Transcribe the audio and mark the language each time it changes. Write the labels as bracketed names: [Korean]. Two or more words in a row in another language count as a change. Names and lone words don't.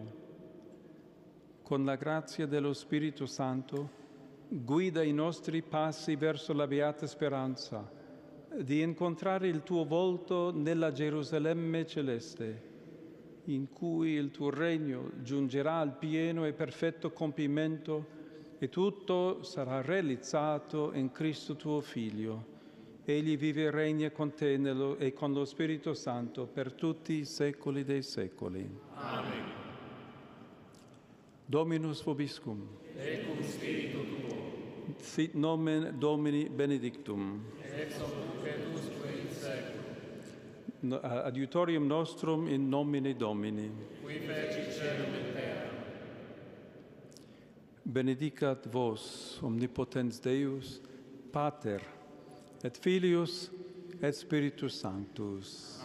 [Italian] Con la grazia dello Spirito Santo, guida i nostri passi verso la beata speranza di incontrare il tuo volto nella Gerusalemme celeste, in cui il tuo regno giungerà al pieno e perfetto compimento e tutto sarà realizzato in Cristo tuo Figlio. Egli vive e regna con te e con lo Spirito Santo per tutti i secoli dei secoli. Amen. [Latin] Dominus vobiscum. Et cum spiritu tuo. Sit nomen Domini benedictum. Ex hoc usque in seculum. Adiutorium nostrum in nomine Domini. Qui feci caelum et terra. Benedicat vos, omnipotens Deus, Pater, et Filius, et Spiritus Sanctus.